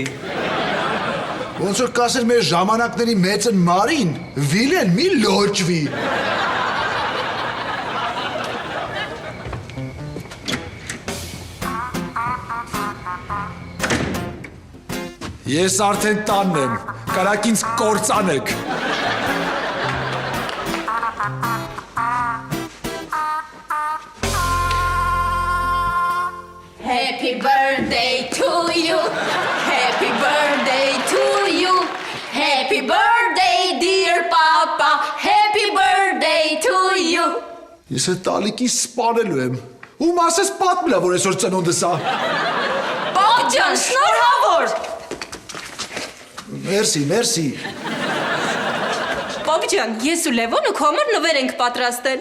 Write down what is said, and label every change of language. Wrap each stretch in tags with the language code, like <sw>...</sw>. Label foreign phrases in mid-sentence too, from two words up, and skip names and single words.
<hy>ոնց որ կասեր մեր ժամանակների մեծն Մարին, Վիլեն մի լոճվի։ Ես արդեն տանն եմ, կարակ ինձ կործանեք։</hy> <en>Happy birthday to you. Happy birthday to you. Happy birthday dear papa. Happy birthday to you.</en> <hy>Ես այդ Ալիկին սպանելու եմ։ Ում ասես պատմելա, որ այսօր ծնունդս է։ Պապ ջան, շնորհավոր։ Մերսի, մերսի։ Պապ ջան, ես ու Լևոնը քո համար նվեր ենք պատրաստել։</hy>